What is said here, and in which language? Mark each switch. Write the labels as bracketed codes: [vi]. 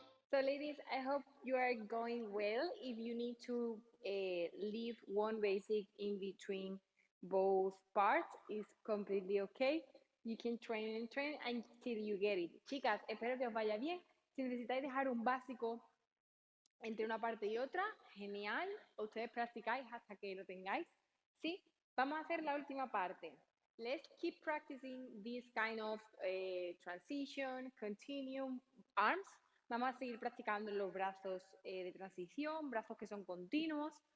[en] So, ladies, I hope you are going well. If you need to leave one basic in between both parts, it's completely okay. You can train and train until you get it. [es] Chicas, espero que os vaya bien. Si necesitáis dejar un básico entre una parte y otra, genial. Ustedes practicáis hasta que lo tengáis. ¿Sí? Vamos a hacer la última parte. [en] Let's keep practicing this kind of transition, continuum, arms. [es] Vamos a seguir practicando los brazos de transición, brazos que son continuos.